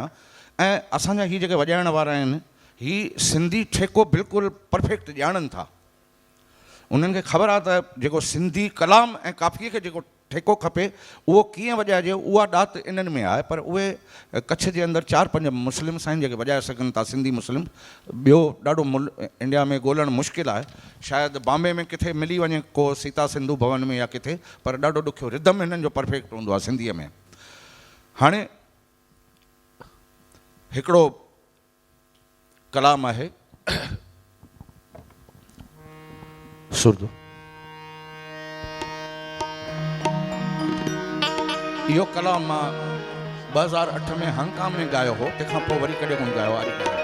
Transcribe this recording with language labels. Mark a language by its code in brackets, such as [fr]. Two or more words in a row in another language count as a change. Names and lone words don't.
[sd] ऐं असांजा हीअ जेके वॼाइण वारा आहिनि, हीअ सिंधी ठेको बिल्कुलु परफेक्ट ॼाणनि था, उन्हनि खे ख़बर आहे त जेको सिंधी कलाम ऐं काफ़ीअ खे जेको ठेको खपे उहो कीअं वॼाइजे, उहा ॾात इन्हनि में आहे। पर उहे कच्छ जे अंदरि 4-5 मुस्लिम्स आहिनि जेके वॼाए सघनि था, सिंधी मुस्लिम। ॿियो ॾाढो इंडिया में ॻोल्हणु मुश्किल आहे, शायदि बॉम्बे में किथे मिली वञे को सीता सिंधु भवन में या किथे, पर ॾाढो ॾुखियो, रिदम हिननि जो परफेक्ट हूंदो आहे सिंधीअ में। हाणे हिकिड़ो कलाम आहे सुर्दो, इहो कलाम मां 2008 में हांगकांग में ॻायो हो, तंहिंखां पोइ वरी कॾहिं कोन ॻायो आहे।